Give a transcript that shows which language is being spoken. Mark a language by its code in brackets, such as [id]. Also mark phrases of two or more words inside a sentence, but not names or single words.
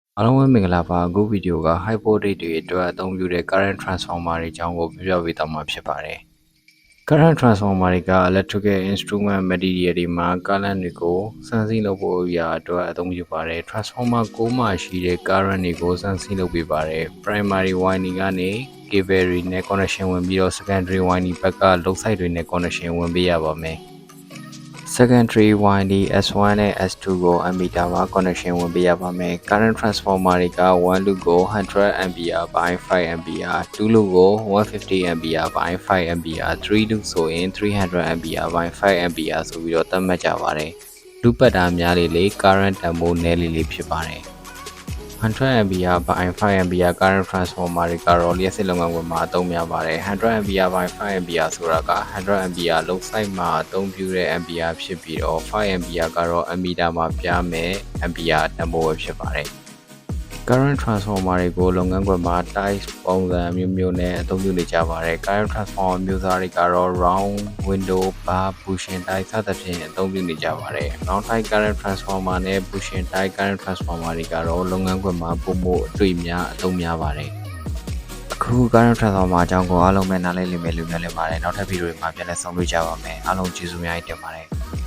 [my] အားလုံးပဲမင်္ဂလာပါအခုဗီဒီယိုက [en] high voltage [my] တွေအတွက်အသုံးပြုတဲ့ [en] current transformer [my] တွေအကြောင်းကိုပြောပြပေးသွားမှာဖြစ်ပါတယ် [en] current transformer [my] တွေက [en] electrical instrument material [my] တွေမှာ current တွေကိုစမ်းစစ်လုပ်ဖို့ရာအတွက်အသုံးပြုပါတယ် transformer 6မှာရှိတဲ့ current တွေကိုစမ်းစစ်လုပ်ပေးပါတယ် [en] primary winding [my] ကနေ cable တွေ နဲ့ connection ဝင်ပြီးတော့ [en] secondary winding [my] ဘက်က [en] load side [my] တွေနဲ့ connection ဝင်ပေးရပါမယ် [en] secondary winding S1 [my] နဲ့ S2 ကို ammeter မှာ connection ဝင်ပေးရပါမယ် [en] current transformer [my] တွေက 1 loop ကို [en] 100 ampere by 5 ampere [my] 2 loop ကို [en] 150 ampere by 5 ampere 3 loop [my] ဆိုရင် [en] 300 ampere by 5 ampere [my] ဆိုပြီးတော့သတ်မှတ်ကြပါတယ် loop ပတ်တာများလေ current တန်ဖိုးနည်းလေးဖြစ်ပါတယ် [en] 100 ampere by 5 ampere current transformer [my] တွေကတော့လျှပ်စစ်လုပ်ငန်းခွင်မှာအသုံးများပါတယ် [en] 100 ampere by 5 ampere [my] ဆိုတာက [en] 100 ampere load side [my] မှာအသုံး ပြုတဲ့ ampere ဖြစ်ပြီးတော့5 ampere ကတော့ ammeter မှာပြမယ် ampere တန်ဖိုးပဲဖြစ်ပါတယ် [en] current transformer [my] တွေကိုလုပ်ငန်းခွင်မှာ type ပုံစံမျိုးနဲ့အသုံးပြုနေကြပါတယ် [en] current transformer [my] မျိုးစားတွေကတော့ [en] round window bar bushing type [my] စသဖြင့်အသုံးပြုနေကြပါတယ် [en] round type current transformer [my] နဲ့ [en] bushing type current transformer [my] တွေကတော့လုပ်ငန်းခွင်မှာပုံမှုအတွေ့များအသုံးများပါတယ်အခု [en] current transformer [my] အကြောင်းကိုအားလုံးပဲနားလည်လိမ့်မယ်လို့မျှော်လင့်ပါတယ်နောက်ထပ်ဗီဒီယိုတွေမှာပြန်လည်ဆုံတွေ့ကြပါမယ်အားလုံးကျေးဇူးများတင်ပါတယ်